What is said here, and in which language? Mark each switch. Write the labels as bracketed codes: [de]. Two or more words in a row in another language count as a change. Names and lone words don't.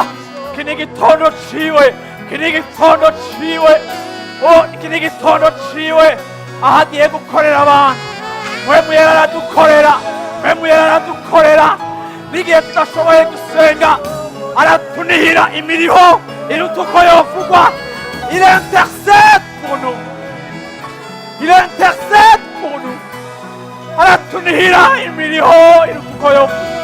[rn] Iki ni igitondo ciwe, iki ni igitondo ciwe, iki ni igitondo ciwe, aho agiye gukorera abantu. Mpwemu Yera aradukorera, Mpwemu Yera aradukorera. N'igihe tudashoboye gusenga aratunihira imiriho iruta uko yovugwa. [fr] Il intercède pour nous. Il intercède pour nous. [rn] Aratunihira imiriho iruta uko yovugwa.